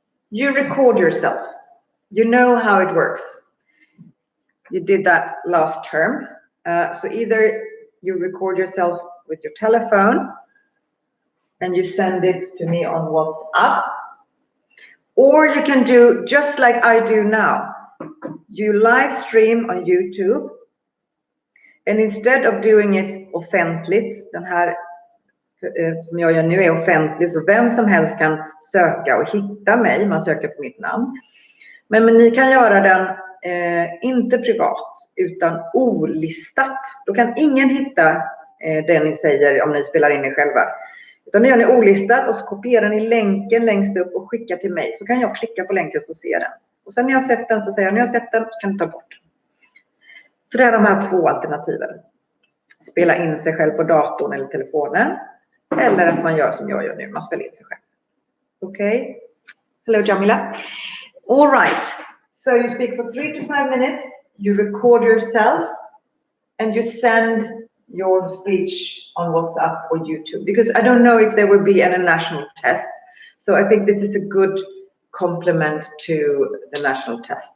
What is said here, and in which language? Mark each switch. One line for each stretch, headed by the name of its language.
English: You record yourself. You know how it works. You did that last term. So either you record yourself with your telephone and you send it to me on WhatsApp, or you can do just like I do now. You live stream on YouTube, and instead of doing it
Swedish: offentligt, den här som jag gör nu är offentlig, så vem som helst kan söka och hitta mig, man söker på mitt namn. Men ni kan göra den inte privat, utan olistat. Då kan ingen hitta det ni säger om ni spelar in er själva. Utan det gör ni olistat och så kopierar ni länken längst upp och skickar till mig. Så kan jag klicka på länken så ser den. Och sen när jag har sett den så säger jag, när jag har sett den så kan du ta bort den. Så det är de här 2 alternativen. Spela in sig själv på datorn eller telefonen. Eller att man gör som jag gör nu, man spelar in sig själv.
English: Okay? Hello Jamila. All right. So you speak for 3 to 5 minutes. You record yourself and you send your speech on WhatsApp or YouTube, because I don't know if there will be any national tests. So I think this is a good complement to the national test.